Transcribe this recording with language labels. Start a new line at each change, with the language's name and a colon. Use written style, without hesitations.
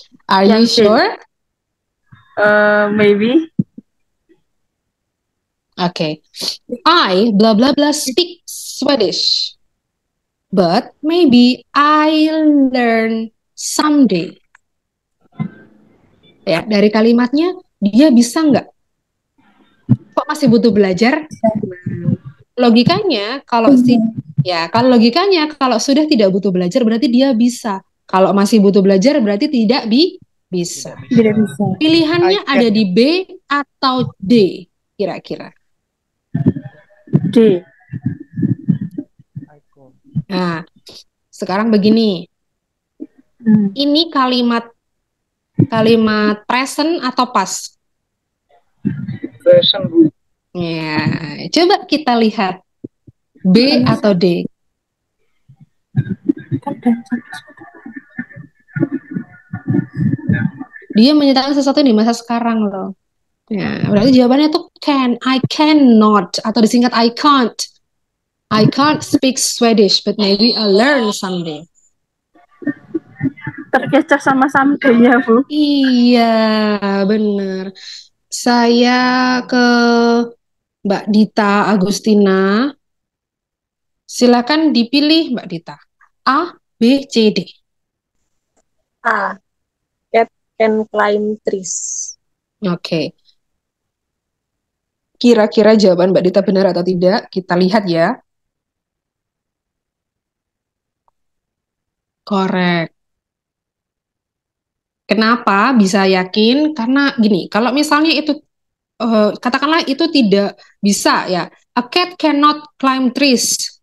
English: Are you Yang C. sure? Maybe. Okay. I blah blah blah speak Swedish. But maybe I learn someday.
Indonesian: Ya, dari kalimatnya dia bisa nggak? Kok masih butuh belajar? Logikanya kalau logikanya kalau sudah tidak butuh belajar berarti dia bisa. Kalau masih butuh belajar berarti tidak bisa. Tidak bisa. Pilihannya
English: I can.
Indonesian: ada di B atau D kira-kira. D. Nah, sekarang begini. Ini kalimat present atau past? Present, Bu. Ya, coba kita lihat B atau D. Dia menyatakan sesuatu di masa sekarang loh. Ya, berarti jawabannya tuh can,
English: I cannot,
Indonesian: atau disingkat I can't.
English: I can't speak Swedish, but maybe I'll learn someday.
Indonesian: Terkecoh sama someday ya, Bu. Iya, bener. Saya ke Mbak Dita Agustina. Silakan dipilih Mbak Dita. A, B, C, D.
English: A. Cat can climb trees.
Indonesian: Oke. Kira-kira jawaban Mbak Dita benar atau tidak? Kita lihat ya.
English: Correct.
Indonesian: Kenapa bisa yakin? Karena gini, kalau misalnya itu katakanlah itu tidak bisa ya.
English: A cat cannot climb trees.